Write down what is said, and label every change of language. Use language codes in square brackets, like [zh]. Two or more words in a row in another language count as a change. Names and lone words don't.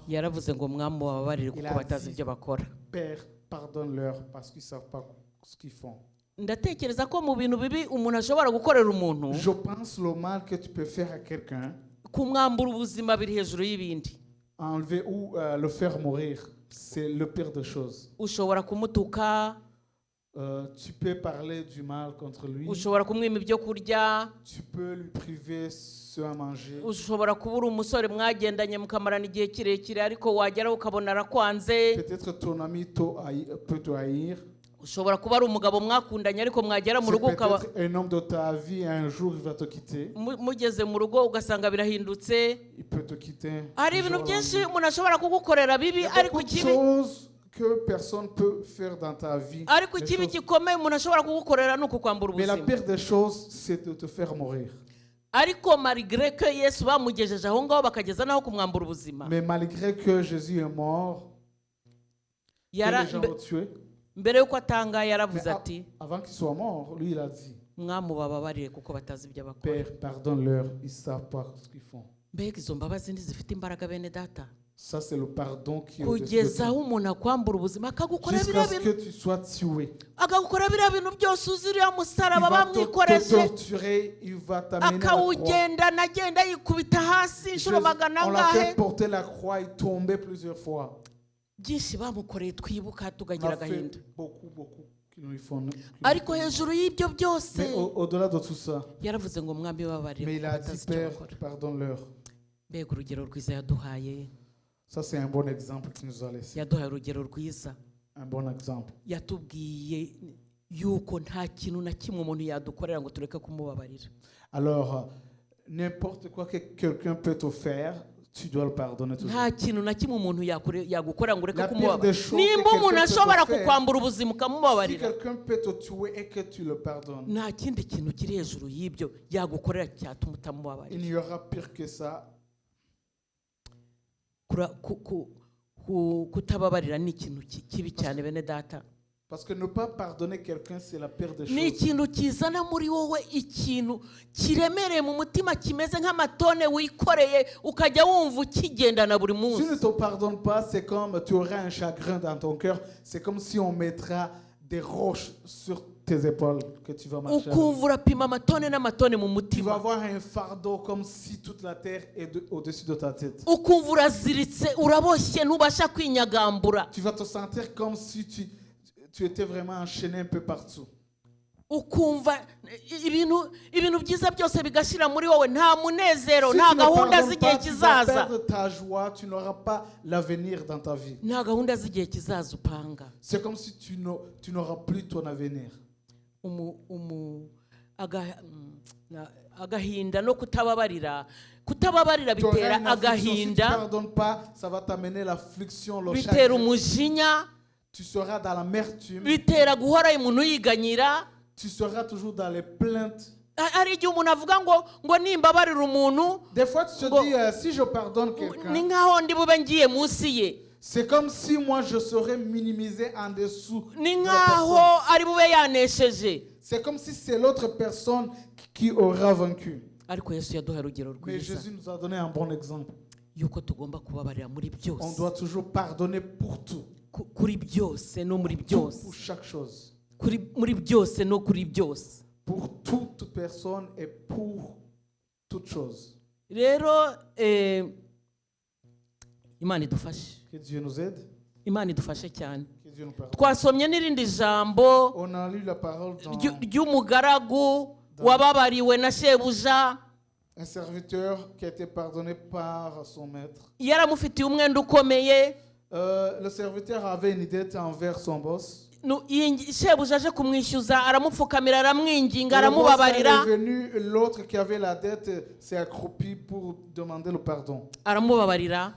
[rw] yaravuze ngo mwami bababarire [fr] Il [rw] kuko [fr] a [rw] batazi [fr] dit, [rw] ibyo bakora. [fr] Père, pardonne-leur parce qu'ils ne savent pas ce qu'ils font. [rw] Ndatekereza ko mu bintu bibi umuntu ashobora gukorera umuntu [fr] Je pense le mal que tu peux faire à quelqu'un, [rw] kumwambura ubuzima biri hejuru y'ibindi. [fr] enlever ou le faire mourir, c'est le pire des choses. [rw] Ushobora kumutuka, [fr] Tu peux parler du mal contre lui, [rw] ushobora kumwima ibyo kurya, [fr] tu peux lui priver ce à manger. [rw] ushobora kubura umusore mwagendanye mukamarana igihe kirekire ariko wagera ukabona arakwanze. [fr] Peut-être ton ami peut te haïr. [rw] Ushobora kuba ari umugabo mwakundanye ariko mwagera mu [fr] C'est [rw] rugo ukaba [fr] peut-être un homme de ta vie, un jour il va te quitter. [rw] mugeze mu rugo ugasanga birahindutse. [fr] Il peut te quitter. [rw] Hari [fr] du [rw] ibintu [fr] jour au [rw] byinshi [fr] lendemain. [rw] umuntu ashobora kugukorera bibi [fr] Il y a [rw] ariko [fr] beaucoup de [rw] ikibi [fr] choses que personne peut faire dans ta vie. [rw] ariko [fr] Des [rw] ikibi [fr] choses- [rw] gikomeye umuntu ashobora kugukorera ni ukukwambura [fr] Mais la [rw] ubuzima. [fr] pire des choses, c'est de te faire mourir. [rw] Ariko [fr] malgré que [rw] Yesu bamugejeje aho ngaho bakageza naho kumwambura ubuzima, [fr] Mais malgré que Jésus est mort, que [rw] Yara- [fr] les gens l'ont tué, [rw] mbere y'uko atanga [fr] mais [rw] yaravuze ati [fr] avant qu'il soit mort, lui il a dit, [rw] mwami bababarire kuko batazi ibyo bakora. [fr] Père, pardonne-leur, ils ne savent pas ce qu'ils font. [rw] Mbega izo mbabazi ntizifite imbaraga bene data, [fr] Ça, c'est le pardon qui est au-dessus de [rw] kugeza aho [fr] tout. [rw] umuntu akwambura ubuzima akagukora [fr] Jusqu'à [rw] biriya [fr] ce [rw] bintu [fr] que tu sois tué. [rw] akagukora biriya bintu byose uzi uriya [fr] Il [rw] musaraba [fr] va te [rw] bamwikoreje [fr] torturer, il va t'amener à la croix. [rw] akawugendana agenda yikubita hasi inshuro magana [fr] On l'a fait [rw] angahe. [fr] porter la croix, il tombait plusieurs fois. [rw] Byinshi bamukoreye twibuka [fr] On [rw] tukagira [fr] a fait [rw] agahinda, [fr] beaucoup qui nous font. [rw] ariko hejuru y'ibyo byose [fr] Mais au-delà de tout ça, [rw] yaravuze ngo mwami bababarire [fr] mais il [rw] kuko [fr] a dit, [rw] batazi icyo [fr] Père, [rw] bakora. [fr] pardonne-leur. [rw] Mbega urugero rwiza yaduhaye, [fr] Ça, c'est un bon exemple qu'il nous a laissé. [rw] yaduhaye urugero rwiza. [fr] Un bon exemple. [rw] Yatubwiye yuko nta kintu na kimwe umuntu yadukorera ngo tureke kumubabarira. [fr] Alors, n'importe quoi que quelqu'un peut te faire, tu dois le pardonner toujours. [rw] Nta kintu na kimwe umuntu yagukorera ngo ureke [fr] La pire [rw] kumubabarira. [fr] des choses [rw] Nimba [fr] que [rw] umuntu [fr] quelqu'un peut [rw] ashobora [fr] te faire, [rw] kukwambura ubuzima [fr] Si [rw] ukamubabarira, [fr] quelqu'un peut te tuer et que tu le pardonnes, [rw] nta kindi kintu kiri hejuru y'ibyo yagukorera cyatuma [fr] il [rw] utamubabarira. [fr] n'y aura pire que ça. [rw] Kutababarira ni ikintu kibi cyane bene data. [fr] Parce que ne pas pardonner quelqu'un, c'est la pire des [rw] Ni [fr] choses. [rw] ikintu kizana muri wowe ikintu kiremereye mu mutima kimeze nk'amatone wikoreye ukajya wumva ukigendana buri [fr] Si tu ne [rw] munsi. [fr] te pardonnes pas, c'est comme tu auras un chagrin dans ton cœur. C'est comme si on mettra des roches sur tes épaules que tu vas marcher avec. [rw] Ukumva urapima amatone n'amatone mu [fr] Tu vas [rw] mutima, [fr] avoir un fardeau comme si toute la terre est au-dessus de ta tête. [rw] ukumva uraziritse uraboshye ntubasha kwinyagambura, [fr] Tu vas te sentir comme si tu étais vraiment enchaîné un peu partout. [rw] ukumva ibintu byiza byose bigashira muri wowe, nta munezero, [fr] Si [rw] nta [fr] tu ne [rw] gahunda [fr] pardonnes [rw] z'igihe [fr] pas, tu vas [rw] kizaza, [fr] perdre ta joie, tu n'auras pas l'avenir dans ta vie. [rw] nta gahunda z'igihe kizaza upanga. [fr] C'est comme si tu n'auras plus ton avenir. [rw] Agahinda no kutababarira [fr] Tu auras [rw] bitera [fr] une affliction. Si tu ne [rw] agahinda, [fr] pardonnes pas, ça va t'amener l'affliction, le [rw] bitera [fr] chagrin. [rw] umujinya, [fr] Tu seras dans l'amertume. [rw] bitera guhora umuntu yiganyira. [fr] Tu seras toujours dans les plaintes. [rw] Hari igihe umuntu avuga ngo nimbabarira umuntu [fr] Des fois, tu te [rw] Ngo- [fr] dis, si je pardonne [rw] ni [fr] quelqu'un, [rw] nkaho ndi bube ngiye munsi ye, [fr] c'est comme si moi je serais minimisé en dessous [rw] ni [fr] de la [rw] nkaho [fr] personne. [rw] ari bube yanesheje. [fr] C'est comme si c'est l'autre personne qui aura vaincu. [rw] Ariko Yesu yaduhaye urugero [fr] Mais [rw] rwiza [fr] Jésus nous a donné un bon exemple. [rw] yuko tugomba kubabarira muri [fr] On [rw] byose, [fr] doit toujours pardonner pour tout. [rw] kuri byose no muri [fr] Tout, [rw] byose, [fr] pour chaque chose. [rw] muri byose no kuri byose. [fr] Pour toute personne et pour toute chose. [rw] Rero Imana idufashe, [fr] Que Dieu nous aide. [rw] Imana idufashe cyane. [fr] Que Dieu nous pardonne. [rw] Twasomye n'irindi jambo [fr] On a lu la parole dans [rw] ry'umugaragu wababariwe na shebuja, [fr] un serviteur qui a été pardonné par son maître. [rw] yaramufitiye umwenda ukomeye. [fr] Le serviteur avait une dette envers son boss. [rw] Shebuja aje kumwishyuza aramupfukamira aramwinginga [fr] Et le boss est [rw] aramubabarira, [fr] revenu, l'autre qui avait la dette s'est accroupi pour demander le pardon. [rw] aramubabarira.